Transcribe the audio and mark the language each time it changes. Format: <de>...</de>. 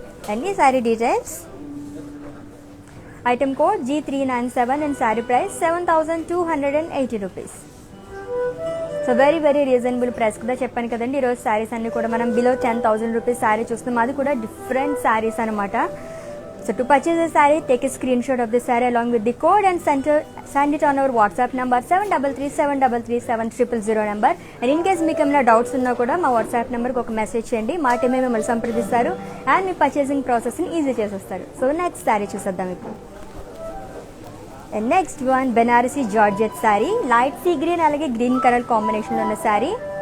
<en>And ఈ sari details, item code G397 and sari price 7280 rupees. So very very reasonable price</en> <te>కూడా చెప్పాను కదండి. ఈరోజు శారీస్ అన్ని కూడా మనం బిలో 10,000 రూపీస్ శారీ చూస్తున్నాం, అది కూడా డిఫరెంట్ శారీస్ అనమాట.</te> <en>So to purchase the saree, take a screenshot of the saree along with the code and send it on our WhatsApp number 7337337000 number. And in case</en> <te>మీకు ఏమైనా డౌట్స్ ఉన్నా కూడా మా వాట్సాప్ నెంబర్కి ఒక మెసేజ్ చేయండి, మా టీమే మిమ్మల్ని సంప్రదిస్తారు అండ్ మీ పర్చేసింగ్ ప్రాసెస్ని ఈజీ చేసేస్తారు. సో నెక్స్ట్ శారీ చూసేద్దాం ఇప్పుడు.</te> <en>and next one</en> <te>Banarasi georgette sari, light sea green అలాగే గ్రీన్ కలర్ కాంబినేషన్లో ఉన్న శారీ.</te>